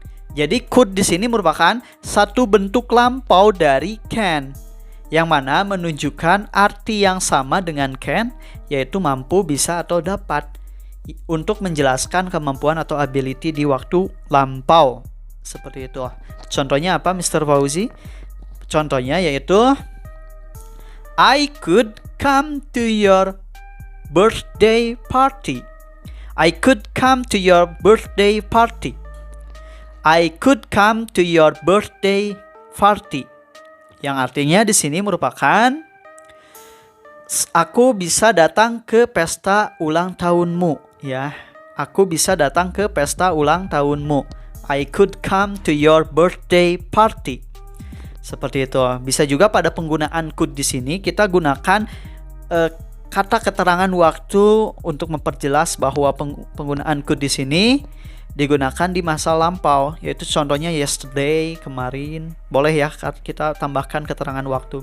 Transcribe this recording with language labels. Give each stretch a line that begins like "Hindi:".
Indonesian: Jadi could di sini merupakan satu bentuk lampau dari can, yang mana menunjukkan arti yang sama dengan can, yaitu mampu, bisa, atau dapat, untuk menjelaskan kemampuan atau ability di waktu lampau. Seperti itu. Contohnya apa Mr. Fauzi? Contohnya yaitu
English: I could come to your birthday party. I could come to your birthday party. I could come to your birthday party.
Indonesian: Yang artinya di sini merupakan aku bisa datang ke pesta ulang tahunmu ya. Aku bisa datang ke pesta ulang tahunmu.
English: I could come to your birthday party.
Indonesian: Seperti itu. Bisa juga pada penggunaan could di sini kita gunakan kata keterangan waktu untuk memperjelas bahwa penggunaan could di sini digunakan di masa lampau, yaitu contohnya yesterday, kemarin. Boleh ya kita tambahkan keterangan waktu.